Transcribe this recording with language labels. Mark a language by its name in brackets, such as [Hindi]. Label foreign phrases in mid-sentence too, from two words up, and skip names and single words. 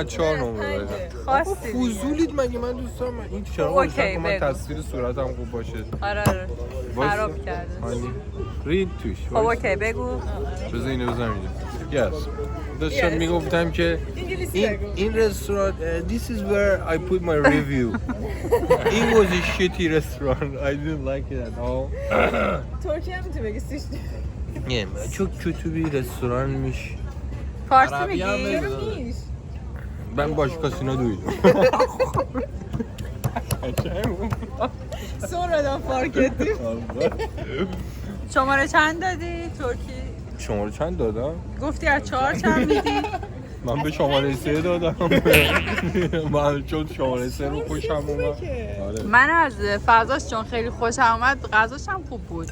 [Persian] از 4 نمره بدم. خواستی فضولید مگه من دوست دارم این چرا اوکی، روشن کن من بگو. تصویر صورتم خوب باشه. آره خراب کرده حالی رید توش. خب اوکی بگو بذار اینو بذارم اینجا. داشتم میگفتم که این رستوران [English] this is where I put my review. It was a shitty restaurant. I didn't like it at all. [Persian] ترکی هم میتونی بگی سیش [Turkish] çok kötü bir restoranmış. [Persian] فارسی میگی؟ نیش [Turkish] Ben başkasına duydum. sonradan fark ettim. [Persian] شماره چند دادی ترکی؟ شماره چند دادم؟ گفتی از 4 چند میدی؟ من به شماره 3 دادم. من چون شماره 3 رو خوشم اومد. آره. من از فضاش چون خیلی خوشم اومد غذاش هم خوب بود